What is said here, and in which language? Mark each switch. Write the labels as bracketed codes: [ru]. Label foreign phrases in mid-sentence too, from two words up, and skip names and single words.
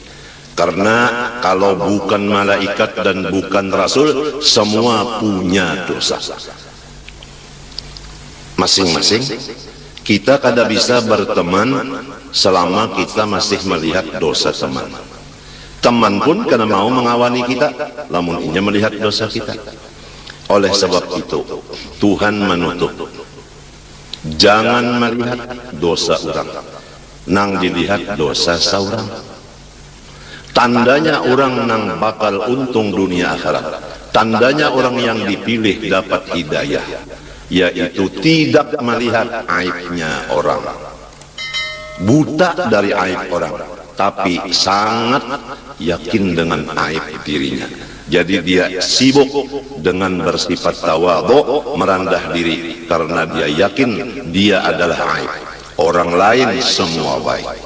[id] Karena kalau bukan malaikat dan bukan rasul, semua punya dosa. Masing-masing kita kada bisa berteman selama kita masih melihat dosa teman. [bjn] Teman pun kada mau mengawani kita lamun inya melihat dosa kita. [id] Oleh sebab itu Tuhan menutup, jangan melihat dosa orang, [bjn] nang dilihat dosa saurang. [id] Tandanya orang nang bakal untung dunia akhirat, tandanya orang yang dipilih dapat hidayah, yaitu tidak melihat aibnya orang, buta dari aib orang, tapi sangat yakin dengan aib dirinya. Jadi dia sibuk dengan bersifat tawadhu, merendah diri, karena dia yakin dia adalah aib, orang lain semua baik.